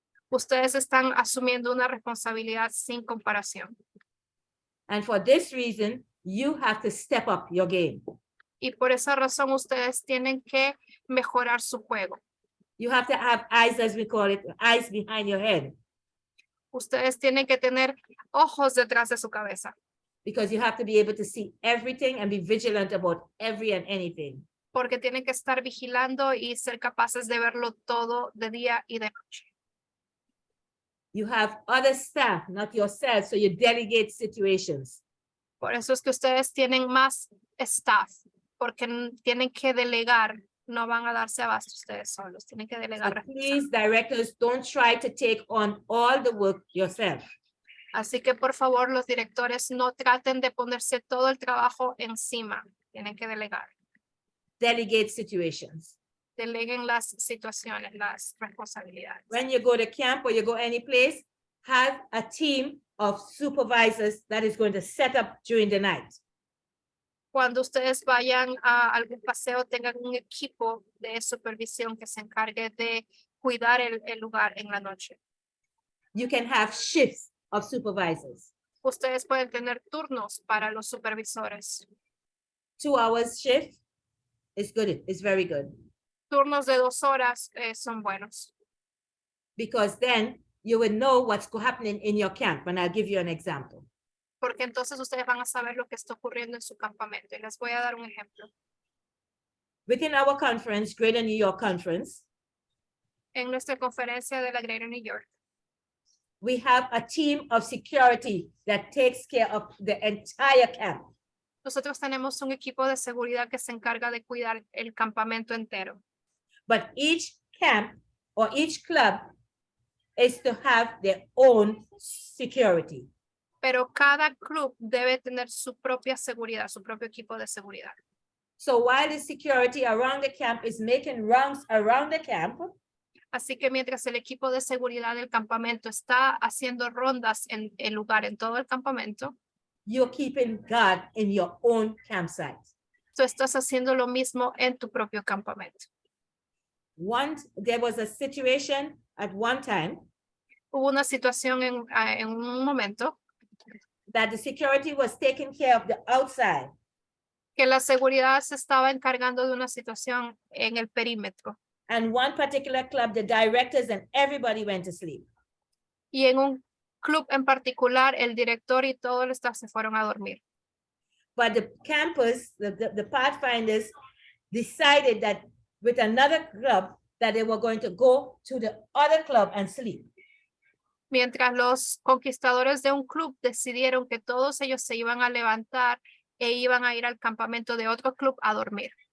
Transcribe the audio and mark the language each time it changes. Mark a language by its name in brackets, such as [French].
[Spanish] Ustedes están asumiendo una responsabilidad sin comparación. [English] And for this reason, you have to step up your game. [Spanish] Y por esa razón ustedes tienen que mejorar su juego. [English] You have to have eyes, as we call it, eyes behind your head. [Spanish] Ustedes tienen que tener ojos detrás de su cabeza. [English] Because you have to be able to see everything and be vigilant about every and anything. [Spanish] Porque tienen que estar vigilando y ser capaces de verlo todo de día y de noche. [English] You have other staff, not yourself, so you delegate situations. [Spanish] Por eso es que ustedes tienen más staff, porque tienen que delegar, no van a darse abasto ustedes solos, tienen que delegar. [English] So please, directors, don't try to take on all the work yourself. [Spanish] Así que por favor, los directores no traten de ponerse todo el trabajo encima, tienen que delegar. [English] Delegate situations. [Spanish] Deleguen las situaciones, las responsabilidades. [English] When you go to camp or you go any place, have a team of supervisors that is going to set up during the night. [Spanish] Cuando ustedes vayan a algún paseo, tengan un equipo de supervisión que se encargue de cuidar el lugar en la noche. [English] You can have shifts of supervisors. [Spanish] Ustedes pueden tener turnos para los supervisores. [English] 2 hours shift is good. It's very good. [Spanish] Turnos de 2 horas son buenos. [English] Because then you will know what's happening in your camp. And I'll give you an example. [Spanish] Porque entonces ustedes van a saber lo que está ocurriendo en su campamento. Y les voy a dar un ejemplo. [English] Within our conference, Greater New York Conference, [Spanish] En nuestra conferencia de la Greater New York, [English] we have a team of security that takes care of the entire camp. [Spanish] nosotros tenemos un equipo de seguridad que se encarga de cuidar el campamento entero. [English] But each camp or each club is to have their own security. [Spanish] Pero cada club debe tener su propia seguridad, su propio equipo de seguridad. [English] So while the security around the camp is making rounds around the camp, [Spanish] Así que mientras el equipo de seguridad del campamento está haciendo rondas en el lugar, en todo el campamento, [English] you're keeping guard in your own campsite. [Spanish] tú estás haciendo lo mismo en tu propio campamento. [English] Once there was a situation at one time [Spanish] Hubo una situación en un momento [English] that the security was taking care of the outside. [Spanish] que la seguridad se estaba encargando de una situación en el perímetro. [English] And one particular club, the directors and everybody went to sleep. [Spanish] Y en un club en particular, el director y todo el staff se fueron a dormir. [English] But the campus, the Pathfinders decided that with another club that they were going to go to the other club and sleep. [Spanish] Mientras los conquistadores de un club decidieron que todos ellos se iban a levantar e iban a ir al campamento de otro club a dormir.